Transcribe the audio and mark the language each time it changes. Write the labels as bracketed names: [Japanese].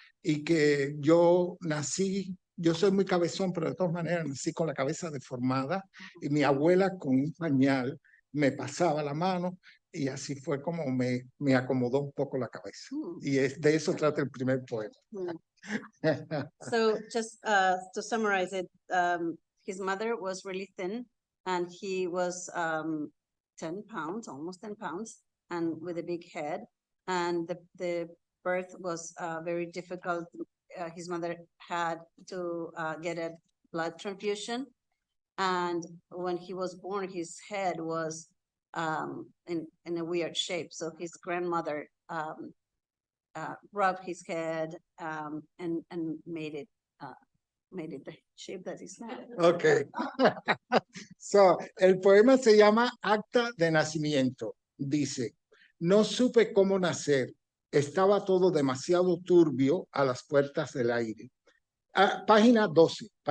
[Spanish] Y que yo nací, yo soy muy cabezón, pero de todas maneras nací con la cabeza deformada y mi abuela con un pañal me pasaba la mano y así fue como me acomodó un poco la cabeza. Y de eso trata el primer poema. [English] So just to summarize it, his mother was really thin and he was 10 pounds, almost 10 pounds, and with a big head. And the birth was very difficult. His mother had to get a blood transfusion. And when he was born, his head was in a weird shape. So his grandmother rubbed his head and made it the shape that is now. Okay. [Spanish] So, el poema se llama Acta de Nacimiento. Dice, no supe cómo nacer. Estaba todo demasiado turbio a las puertas del aire. Página 12.